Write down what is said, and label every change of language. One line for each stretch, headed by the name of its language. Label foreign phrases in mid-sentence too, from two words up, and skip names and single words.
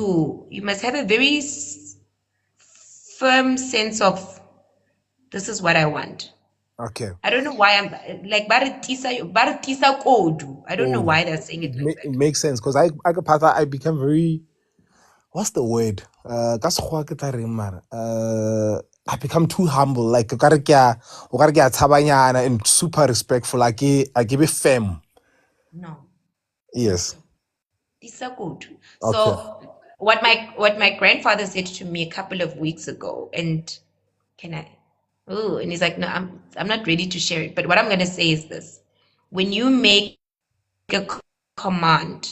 English: do, you must have a very firm sense of this is what I want. Okay. I don't know why I'm like Baritisa Kodu. I don't know Oh, why they're saying it like it that. makes sense because I become very, what's the word?
Tswana: Ka Sekgowa ke tla reng mara?
English: I become too humble. Like,
Tswana: o kare ke a tshabanyana
English: and super respectful. I give it firm. No, no. Yes. Tisa Kodu. Okay. So what my grandfather said to me a couple of weeks ago, and can I? Oh, and he's like, no, I'm not ready to share it. But what I'm gonna say is this: when you make a command,